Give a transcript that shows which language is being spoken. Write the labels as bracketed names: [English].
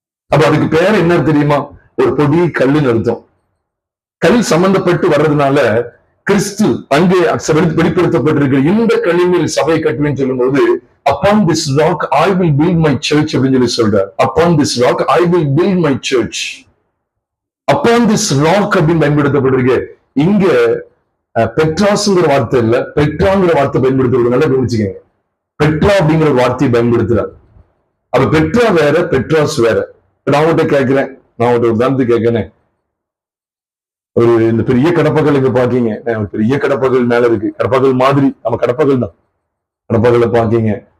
[Tamil] அப்ப அதுக்கு பேர் என்ன தெரியுமா? ஒரு பொடி கல்லுன்னு அர்த்தம். கல் சம்பந்தப்பட்டு வர்றதுனால கிறிஸ்து அங்கே வெளிப்படுத்தப்பட்டிருக்கு. இந்த கல்லின் சபை கட்டுவேன்னு சொல்லும் போது, [English] upon this rock I will build my church [Tamil] அப்படின்னு சொல்லி சொல்றார். [English] upon this rock I will build my church. upon this rock [Tamil] அப்படின்னு பயன்படுத்தப்பட்டிருக்கு. இங்க பெட்ராஸ்ங்கிற வார்த்தை இல்ல, பெட்ராங்கிற வார்த்தை பயன்படுத்துறது. நல்லா கவனிச்சுக்கங்க, பெட்ரா அப்படிங்கிற வார்த்தையை பயன்படுத்துறார். அப்ப பெட்ரா வேற, பெட்ராஸ் வேற. நான் உங்கள்கிட்ட கேட்கிறேன், நான் ஒரு உதாரணத்துக்கு கேட்கிறேன். இந்த பெரிய கடப்பகல் இங்க பாக்கீங்க, பெரிய கடப்பகல் மேல இருக்கு, கடப்பகல் மாதிரி நம்ம கடப்பகல் தான், கடப்பகலை பாக்கீங்க.